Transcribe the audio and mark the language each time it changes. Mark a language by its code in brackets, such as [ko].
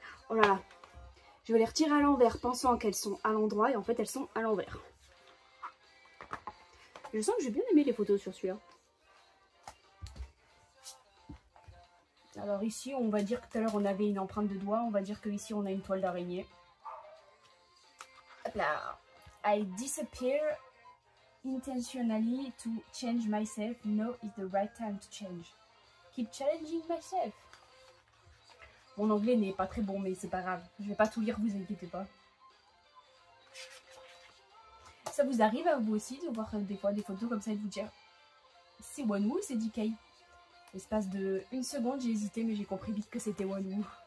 [fr] Oh là là, je vais les retirer à l'envers pensant qu'elles sont à l'endroit et en fait elles sont à l'envers. Je sens que j'ai bien aimé les photos sur celui-là. Alors ici, on va dire que tout à l'heure on avait une empreinte de doigt, on va dire que ici on a une toile d'araignée. Hop là. [en] I disappear intentionally to change myself. Now is the right time to change. Keep challenging myself. [fr] Mon anglais n'est pas très bon, mais c'est pas grave. Je vais pas tout lire, vous inquiétez pas. Ça vous arrive à vous aussi de voir des fois des photos comme ça et de vous dire c'est Wonwoo ou c'est DK? L'espace de 1 seconde, j'ai hésité, mais j'ai compris vite que c'était Wonwoo.